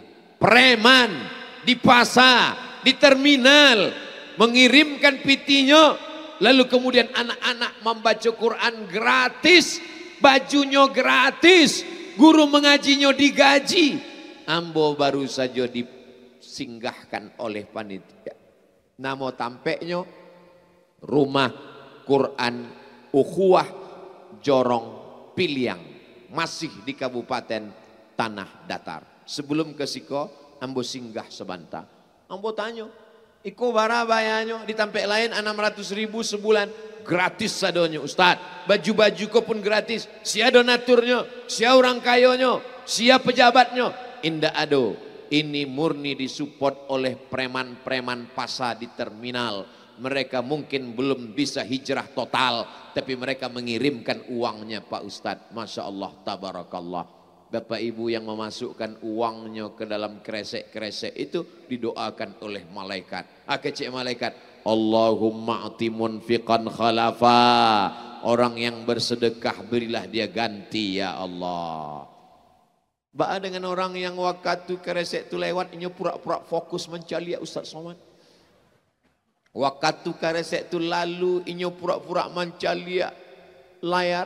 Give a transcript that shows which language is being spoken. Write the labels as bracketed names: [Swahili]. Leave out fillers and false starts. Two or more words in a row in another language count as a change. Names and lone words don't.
[Indonesian] Preman di pasar, di terminal mengirimkan pitinya, lalu kemudian anak-anak membaca Quran gratis, bajunya gratis, guru mengajinya digaji. Ambo baru saja disinggahkan oleh panitia. Nama tampeknya Rumah Quran Ukhuwah Jorong Piliang, masih di Kabupaten Tanah Datar. [Minangkabau] Sebelum ke Siko, ambo singgah sebentar. Ambo tanya, iko barabayanya di tampek lain 600.000 sebulan, gratis sadonya Ustaz. Baju-baju ko pun gratis. Sia donaturnya, sia orang kayonya, sia pejabatnya. Indah ado. [Indonesian] Ini murni disupport oleh preman-preman pasar di terminal. Mereka mungkin belum bisa hijrah total, tapi mereka mengirimkan uangnya Pak Ustadz. [Arabic] ما شاء الله تبارك الله. [Indonesian] Bapak ibu yang memasukkan uangnya ke dalam kresek-kresek itu didoakan oleh malaikat. [Minangkabau] Kecik malaikat, [Arabic] اللهم أعط منفقا خلفا. [Indonesian] Orang yang bersedekah berilah dia ganti ya Allah. Ba'a dengan orang yang waktu kresek itu lewat, ini pura-pura fokus mencari ya Ustaz Somad. Waktu kresek itu lalu, ini pura-pura mencari layar.